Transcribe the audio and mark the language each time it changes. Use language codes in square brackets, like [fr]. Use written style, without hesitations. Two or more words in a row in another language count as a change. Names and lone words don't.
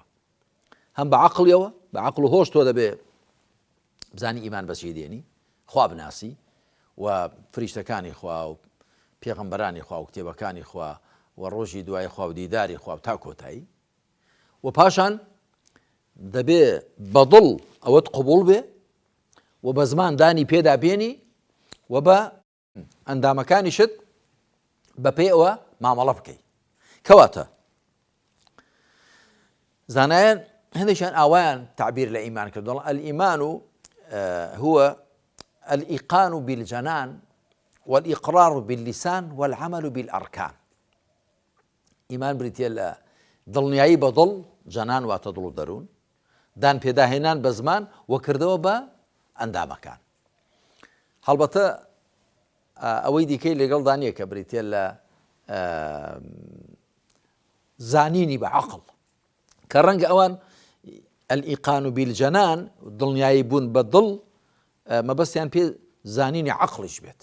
[ckb] هەم بە عەقڵیەوە، بە عەقڵ و هۆش تۆ دەبێ بزانی ئیمان بەچی دێنی، خوا بناسی و فریشتەکانی خوا و پێغەمبەرانی خوا و کتێبەکانی خوا و ڕۆژی دوای خوا و دیداری خوا و تا کۆتایی، و پاشان دەبێ بە دڵ ئەوەت قوبوڵ بێ و بە زمان دانی پێدا بێنی و بە ئەندامەکانیشت بە پێی ئەوە مامەڵە بکەی. کەواتە زانایان هەندێکیان ئاوایان تعبیر لە ئیمان کرد، دەڵێن [ar] الئیمان هو الإيقان بالجنان والإقرار باللسان والعمل بالأركان. [ckb] ئیمان بریتە لە دڵنیایی بە دڵ، جەنان واتە دڵ و دەروون، دان پێداهێنان بە زمان و کردەوە بە ئەندامەکان. هەڵبەتە ئەوەی دیکەی لەگەڵدا نییە کە بریتە لە زانینی بە عەقڵ، کە ڕەنگە ئەوان [ar] الئیقان بالجەنان [ckb] دڵنیایی بوون بە دڵ مەبەستیان پێ زانینی عەقڵیش بێت.